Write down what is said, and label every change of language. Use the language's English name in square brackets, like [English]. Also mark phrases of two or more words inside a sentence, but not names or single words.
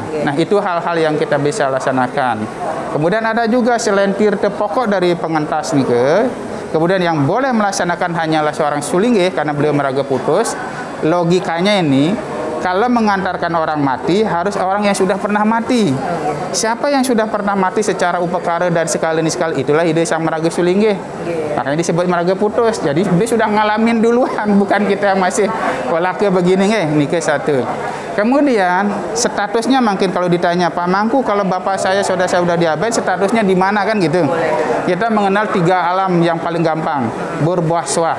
[Indonesian] Nah, itu hal-hal yang kita bisa laksanakan. Kemudian ada juga selain tirta pokok dari pengentas nih kemudian yang boleh melaksanakan hanyalah seorang sulinggih karena beliau meraga putus. Logikanya ini, kalau mengantarkan orang mati harus orang yang sudah pernah mati. Siapa yang sudah pernah mati secara upakara dan sekali itulah ide sang meraga sulinggih. Makanya disebut meraga putus. Jadi dia sudah ngalamin duluan, bukan kita masih walaka begini ini ke satu. Kemudian statusnya mungkin kalau ditanya Pak Mangku, kalau bapak saya sudah diabetes, statusnya di mana kan gitu. Kita mengenal 3 alam yang paling gampang, berbuah suah.